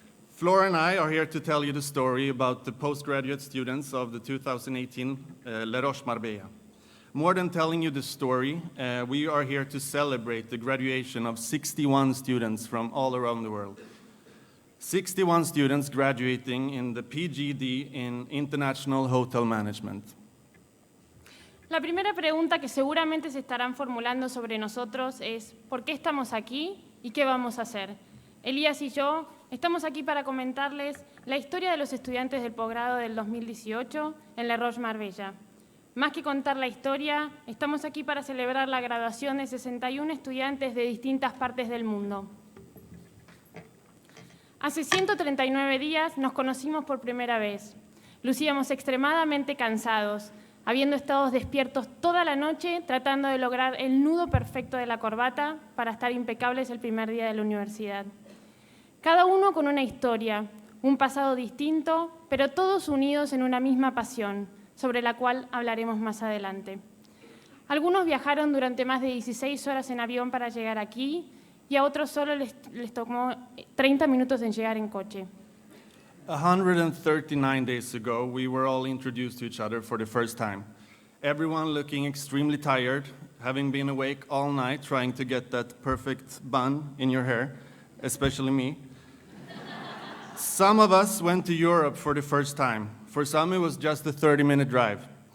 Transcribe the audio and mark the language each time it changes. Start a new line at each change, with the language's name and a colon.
English: Flora and I are here to tell you the story about the postgraduate students of the 2018 Le Roches Marbella. More than telling you the story, we are here to celebrate the graduation of 61 students from all around the world. 61 students graduating in the PGD in International Hotel Management.
Spanish: La primera pregunta que seguramente se estarán formulando sobre nosotros es ¿por qué estamos aquí y qué vamos a hacer? Elías y yo estamos aquí para comentarles la historia de los estudiantes del posgrado del 2018 en Le Roches Marbella. Más que contar la historia, estamos aquí para celebrar la graduación de 61 estudiantes de distintas partes del mundo. Hace 139 días nos conocimos por primera vez. Lucíamos extremadamente cansados, habiendo estado despiertos toda la noche tratando de lograr el nudo perfecto de la corbata para estar impecables el primer día de la universidad. Cada uno con una historia, un pasado distinto, pero todos unidos en una misma pasión, sobre la cual hablaremos más adelante. Algunos viajaron durante más de 16 horas en avión para llegar aquí, y a otros solo les tomó 30 minutos en llegar en coche.
English: 139 days ago, we were all introduced to each other for the first time. Everyone looking extremely tired, having been awake all night trying to get that perfect bun in your hair, especially me. Some of us went to Europe for the first time. For some, it was just a 30-minute drive.